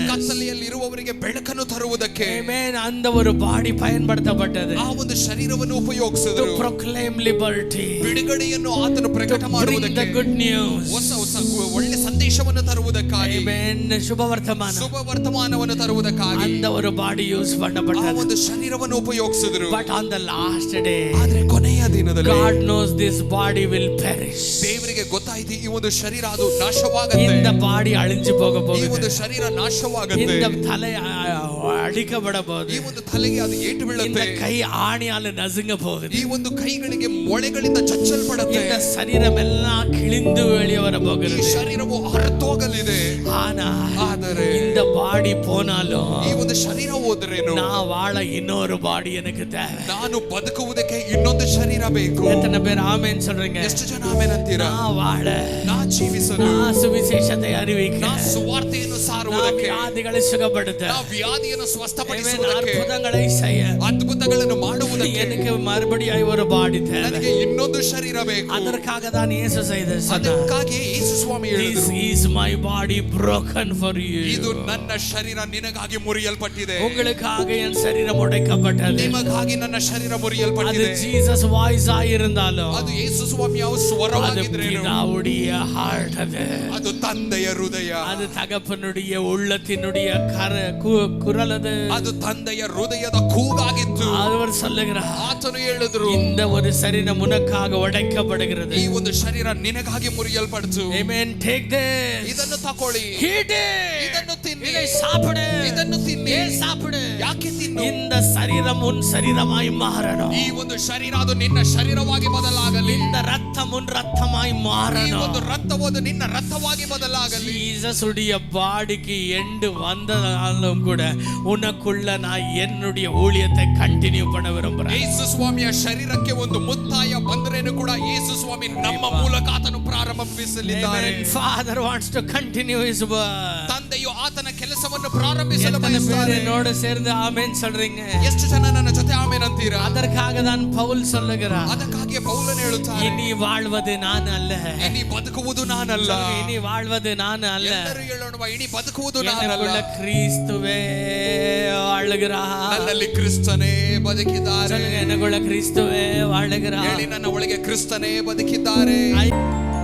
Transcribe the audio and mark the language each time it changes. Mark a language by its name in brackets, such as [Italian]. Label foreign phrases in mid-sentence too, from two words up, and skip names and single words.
[Kannada] ಕತ್ತಲೆಯಲ್ಲಿರುವವರಿಗೆ ಬೆಳಕನ್ನು ತರುವುದಕ್ಕೆ [Tamil] Amen. அந்த ஒரு பாடி பயன்படுத்தப்பட்டது [Kannada] ಆ ಒಂದು ಶರೀರವನ್ನು [English] to [Kannada] ಉಪಯೋಗಿಸಿದ್ರು. [English] proclaim liberty, [Kannada] ಬಿಡುಗಡೆಯನ್ನು ಆತನು ಪ್ರಕಟ [English] to bring [Kannada] ಮಾಡುವುದಕ್ಕೆ, [English] the good news. [Kannada] ಹೊಸ ಒಳ್ಳೆ ಸಂದೇಶವನ್ನು ತರುವುದಕ್ಕಾಗಿ, Amen. ಶುಭ ವರ್ತಮಾನ, ಶುಭ ವರ್ತಮಾನವನ್ನು ತರುವುದಕ್ಕಾಗಿ [Tamil] அந்த ஒரு [English] body use [Kannada] ಆ [Tamil] பண்ணப்பட்டது. [Kannada] ಒಂದು ಶರೀರವನ್ನು ಉಪಯೋಗಿಸಿದ್ರು. [English] But on the last day, [Kannada] ಆದ್ರೆ ಕೊನೆಯ ದಿನದಲ್ಲಿ [English] God knows this body will perish. [Kannada] ದೇವರಿಗೆ ಗೊತ್ತಾಯ್ತು ಈ ಒಂದು ಶರೀರ ಅದು ನಾಶವಾಗುತ್ತೆ. [Tamil] இந்த பாடி அழிஞ்சு போக [Kannada] ಈ [Tamil] போகுது. [Kannada] ಒಂದು ಶರೀರ ನಾಶವಾಗುತ್ತೆ. [Tamil] இந்த தலை அடிக்கப்பட போகுது. [Kannada] ಈ ಒಂದು ತಲೆಗೆ ಅದು ಏಟು [Tamil] இந்த [Kannada] ಬೀಳುತ್ತೆ. [Tamil] கை ஆணியால நசுங்க போகுது. [Kannada] ಈ ಒಂದು ಕೈಗಳಿಗೆ ಮೊಳೆಗಳಿಂದ ಚಚ್ಚಲ್ಪಡುತ್ತೆ. [Tamil] இந்த சரீரம் எல்லாம் கிழிந்து வெளியே வர [Kannada] ಈ [Tamil] போகிறது. [Kannada] ಶರೀರವು ಹರಿತೋಗಲಿದೆ. [Tamil] ಆದರೆ இந்த பாடி போனாலும் [Kannada] ಈ ಒಂದು ಶರೀರ ಹೋದ್ರೇನು, [Tamil] நான் வாழ இன்னொரு பாடி எனக்கு தேவை. [Kannada] ನಾನು ಬದುಕುವುದಕ್ಕೆ ಇನ್ನೊಂದು ಶರೀರ ಬೇಕು. [Tamil] எத்தனை பேர் ஆமென் சொல்றீங்க? [Kannada] ಎಷ್ಟು ಜನ ಆಮೆನ್ ಅಂತೀರಾ? [Tamil] நான் வாழ, [Kannada] நான் ಜೀವಿಸಲು, [Tamil] நான் சுவிசேஷத்தை அறிவிக்க, [Kannada] நான் ಸುವಾರ್ತೆಯನ್ನು [Tamil] நான் [Kannada] ಸಾರುವುದಕ್ಕೆ, [Tamil] வியாதிகளை சுகப்படுத்த, [Kannada] நான் ವ್ಯಾಧಿಯನ್ನು [English] Amen, [Kannada] ಸ್ವಸ್ಥಪಡಿಸುವುದಕ್ಕೆ, [Tamil] அற்புதங்களை செய்ய [Kannada] ಅದ್ಭುತಗಳನ್ನು ಮಾಡುವುದಕ್ಕೆ [Tamil] எனக்கு மறுபடியும் ஒரு பாடி தேவை. [Kannada] ನನಗೆ ಇನ್ನೊಂದು ಶರೀರ ಬೇಕು. [Tamil] அதற்காக தான் இயேசு சொன்னார், [Kannada] ಅದಕ್ಕಾಗಿ ಯೇಸು ಸ್ವಾಮಿ [English] This [Kannada] ಹೇಳಿದರು, [English] is my body broken for you. [Kannada] ಇದು ನನ್ನ ಶರೀರ ನಿನಗಾಗಿ ಮುರಿಯಲ್ಪಟ್ಟಿದೆ. [Tamil] உங்களுக்காக என் சரீரம் உடைக்கப்பட்டது. [Kannada] ನಿಮಗಾಗಿ ನನ್ನ ಶರೀರ [Tamil] அது [Kannada] ಮುರಿಯಲ್ಪಟ್ಟಿದೆ. [Tamil] ஜீசஸ் வாய்ஸ் ஆயிருந்தாலும் [Kannada] ಅದು ಯೇಸು ಸ್ವಾಮಿಯ [Tamil] அது [Kannada] ಸ್ವರವಾಗಿದ್ರೇನು, [Tamil] பிதாவுடைய ஹார்ட். [Kannada] ಅದು ತಂದೆಯ ಹೃದಯ, [Tamil] அது தகப்பனுடைய உள்ளத்தினுடைய குரல். [Kannada] ಅದು ತಂದೆಯ ಹೃದಯದ ಕೂಗಾಗಿತ್ತು. [Tamil] அவர் சொல்லுகிறார், [Kannada] ಆತನು ಹೇಳಿದ್ರು, [Tamil] இந்த ஒரு சரீரம் உனக்காக உடைக்கப்படுகிறது. [Kannada] ಈ ಒಂದು ಶರೀರ ನಿನಗಾಗಿ ಮುರಿಯಲ್ಪಡ್ತು. [English] Amen. Take this. [Kannada] ಇದನ್ನು ತಕೊಳ್ಳಿ, [English] Eat it. [Kannada] ಇದನ್ನು ತಿನ್ನಿ, [Tamil] இதை சாப்பிடு. [Kannada] ಇದನ್ನು ತಿನ್ನಿ. [Tamil] ஏன் சாப்பிடு? [Kannada] ಯಾಕೆ ತಿನ್ನು? [Tamil] இந்த சரீரம் உன் சரீரமாய் மாறணும். [Kannada] ಈ ಒಂದು ಶರೀರ ಅದು ನಿನ್ನ ಶರೀರವಾಗಿ ಬದಲಾಗಲಿ. [Tamil] இந்த ரத்தம் உன் ரத்தமாய் [Kannada] ಈ [Tamil] மாறணும். [Kannada] ಒಂದು ರಕ್ತವು ಅದು ನಿನ್ನ ರಕ್ತವಾಗಿ ಬದಲಾಗಲಿ. [Tamil] ஜீசஸ் உடைய பாடிக்கு எண்டு வந்தாலும் கூட உனக்குள்ள நான் என்னுடைய ஊழியத்தை கண்டினியூ பண்ண விரும்புறேன். [Kannada] ಯೇಸು ಸ್ವಾಮಿಯ ಶರೀರಕ್ಕೆ ಒಂದು ಮುತ್ತು ಒತ್ತಾಯ ಬಂದ್ರೇನು ಕೂಡ ಯೇಸು ಸ್ವಾಮಿ ನಮ್ಮ ಮೂಲಕ ಆತನು ಪ್ರಾರಂಭಿಸಲಿದ್ದಾರೆ. [English] Amen. Father wants to continue his work. [Kannada] ತಂದೆಯು ಆತನ ಕೆಲಸವನ್ನು ಪ್ರಾರಂಭಿಸಲು [Tamil] எத்தனை [Kannada] ಬಯಸುತ್ತಾರೆ. [Tamil] பேர் என்னோட சேர்ந்து ஆமென் சொல்றீங்க? [Kannada] ಎಷ್ಟು ಜನ ನನ್ನ ಜೊತೆ ಆಮೆನ್ ಅಂತೀರಾ? [Tamil] அதற்காக தான் பவுல் சொல்லுகிறார், [Kannada] ಅದಕ್ಕಾಗಿ ಪೌಲನು ಹೇಳುತ್ತಾರೆ, [Tamil] இனி வாழ்வது நான் அல்ல. [Kannada] ಇನಿ ಬದುಕುವುದು ನಾನಲ್ಲ. [Tamil] இனி வாழ்வது நான் அல்ல, [Kannada] ಎಲ್ಲರೂ ಹೇಳೋಣ, ಇನಿ ಬದುಕುವುದು ನಾನಲ್ಲ, [Tamil] எனக்குள்ள கிறிஸ்துவே வாழுகிறார். [Kannada] ನನ್ನಲ್ಲಿ ಕ್ರಿಸ್ತನೇ ಬದುಕಿದ್ದಾರೆ. [Tamil] சொல்லுங்க, எனக்குள்ள கிறிஸ்துவே வாழுகிறார். [Kannada] ಹೇಳಿ, ನನ್ನ ಒಳಗೆ ಕ್ರಿಸ್ತನೇ ಬದುಕಿದ್ದಾರೆ. [English] I